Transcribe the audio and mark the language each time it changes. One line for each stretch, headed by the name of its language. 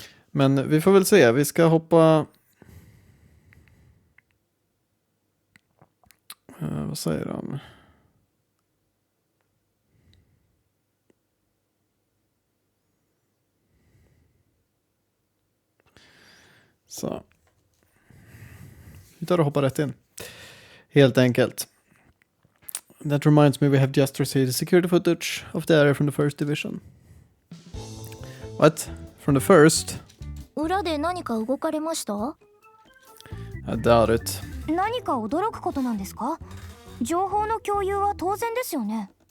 Swedish: Men vi får väl se, vi ska hoppa vad säger de? Så. Vi tar och hoppar rätt in. Helt enkelt.
English: That reminds me, we have just received security footage of the area from the first division. What? From the first?
Japanese: 裏で何か動かれました？
English: I doubt it.
Japanese: 何か驚くことなんですか？情報の共有は当然ですよね。